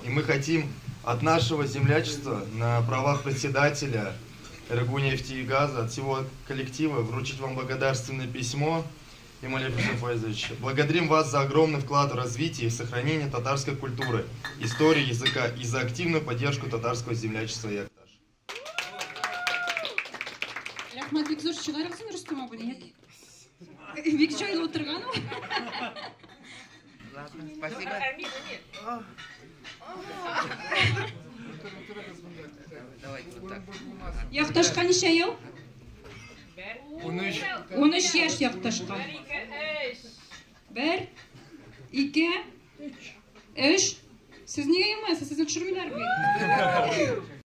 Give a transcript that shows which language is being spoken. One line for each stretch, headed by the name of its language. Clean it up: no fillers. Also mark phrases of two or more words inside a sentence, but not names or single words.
Russian: И мы хотим от нашего землячества на правах председателя Эргунефти и газа, от всего коллектива вручить вам благодарственное письмо. Ималев Руслан Файзович, благодарим вас за огромный вклад в развитие и сохранение татарской культуры, истории языка и за активную поддержку татарского землячества Якташ.
Tatar: Рахмат, бик зор чыгарасың Рустам абый.
Kazakh: Бик жайлы отырган.
Russian: Спасибо. Давайте вот так.
Tatar: Якташка ничә ел? 13 яшь Якташка. 1, 2, 3. Сез нигә елмайсыз? Сезне төшермиләрме?